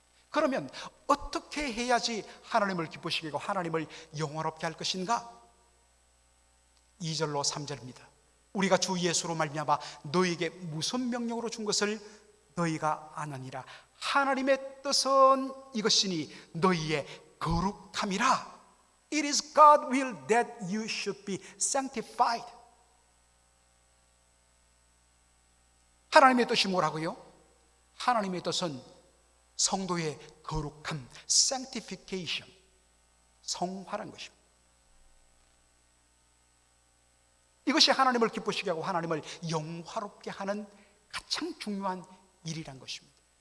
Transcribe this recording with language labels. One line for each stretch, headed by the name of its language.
Korean: 그러면 어떻게 해야지 하나님을 기쁘시게 하고 하나님을 영화롭게 할 것인가? 2절로 3절입니다. 우리가 주 예수로 말미암아 너희에게 무슨 명령으로 준 것을 너희가 아느니라. 하나님의 뜻은 이것이니 너희의 거룩함이라.
English: It is God's will that you should be sanctified.
Korean: 하나님의 뜻이 뭐라고요? 하나님의 뜻은 성도의 거룩함, sanctification, 성화라는 것입니다. 이것이 하나님을 기쁘시게 하고 하나님을 영화롭게 하는 가장 중요한 일이란 것입니다.